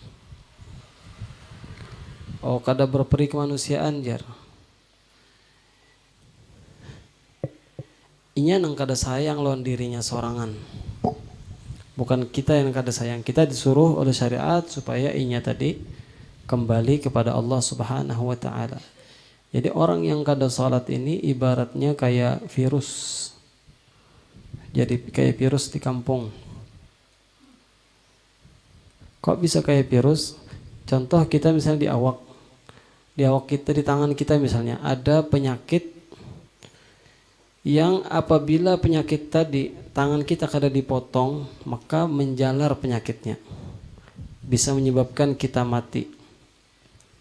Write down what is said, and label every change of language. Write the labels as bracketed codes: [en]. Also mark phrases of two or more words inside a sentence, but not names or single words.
[bjn] Oh, kada berperi kemanusiaan jar. Inya nang kada sayang lawan dirinya sorangan. Bukan kita yang kada sayang. [id] Kita disuruh oleh syariat supaya inya tadi kembali kepada Allah [ar] Subhanahu wa taala. [bjn] Jadi orang yang kada salat ini ibaratnya kayak virus. Jadi kayak virus di kampung. Kok bisa kayak virus? Contoh kita misalnya di awak kita, di tangan kita misalnya ada penyakit yang apabila penyakit tadi tangan kita kada dipotong, maka menjalar penyakitnya, bisa menyebabkan kita mati.